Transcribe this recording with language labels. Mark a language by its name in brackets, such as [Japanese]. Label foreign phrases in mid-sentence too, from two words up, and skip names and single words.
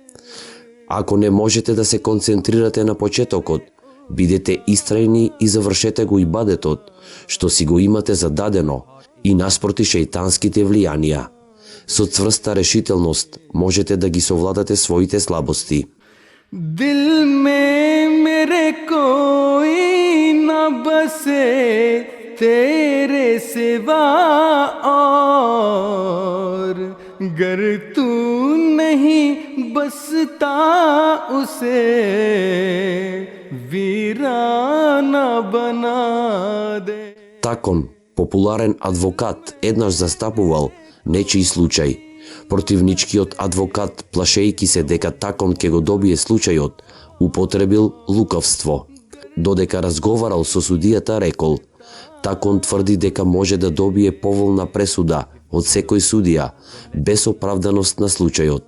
[Macedonian] Ако не можете да се концентрирате на почетокот, бидете истрајни и завршете го ибадетот, што си го имате зададено, и наспроти шејтанските влијанија. Со цврста решителност можете да ги совладате своите слабости. [Hindi] दिल में मेरे कोई न बसे तेरे सिवा और गर तू नहीं बसता उसे वीराना बना दे. [Macedonian] Такон, популарен адвокат, еднаш застапувал нечии случај. Противничкиот адвокат, плашејки се дека Такон ќе го добие случајот, употребил лукавство. Додека разговарал со судијата, рекол: Такон тврди дека може да добие поволна пресуда од секој судија, без оправданост на случајот.